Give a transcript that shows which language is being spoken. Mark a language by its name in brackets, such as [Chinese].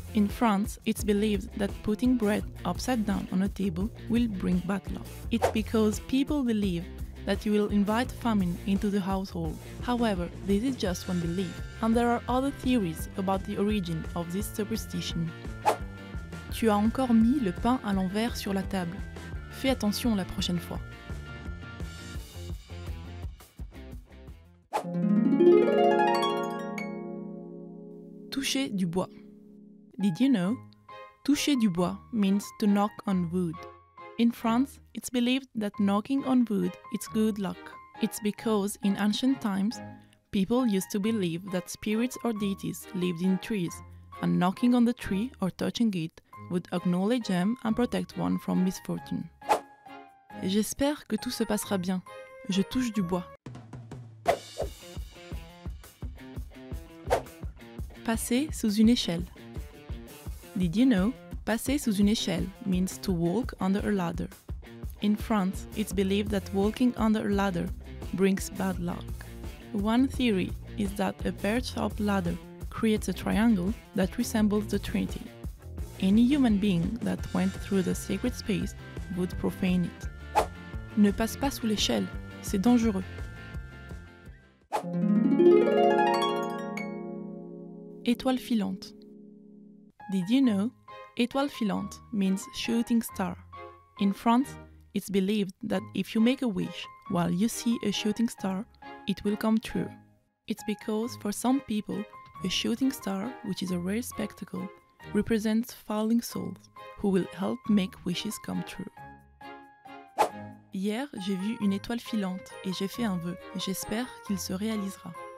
[English] In France, it's believed that putting bread upside down on a table will bring bad luck. It's because people believe that you will invite famine into the household. However, this is just one belief, and there are other theories about the origin of this superstition. [French] Tu as encore mis le pain à l'envers sur la table. Fais attention la prochaine fois. Toucher du bois. [English] Did you know? Toucher du bois means to knock on wood. In France, it's believed that knocking on wood is good luck. It's because in ancient times, people used to believe that spirits or deities lived in trees, and knocking on the tree or touching it would acknowledge them and protect one from misfortune. [French] J'espère que tout se passera bien. Je touche du bois. Passer sous une échelle. Did you know? Passer sous une échelle [English] means to walk under a ladder. In France, it's believed that walking under a ladder brings bad luck. One theory is that a pear-shaped ladder creates a triangle that resembles the Trinity. Any human being that went through the sacred space would profane it. [French] Ne passe pas sous l'échelle, c'est dangereux. Étoile filante. [English] Did you know? Étoile filante means shooting star. In France, it's believed that if you make a wish while you see a shooting star, it will come true. It's because for some people, a shooting star, which is a rare spectacle, represents falling souls who will help make wishes come true. [French] Hier, j'ai vu une étoile filante et j'ai fait un vœu. J'espère qu'il se réalisera.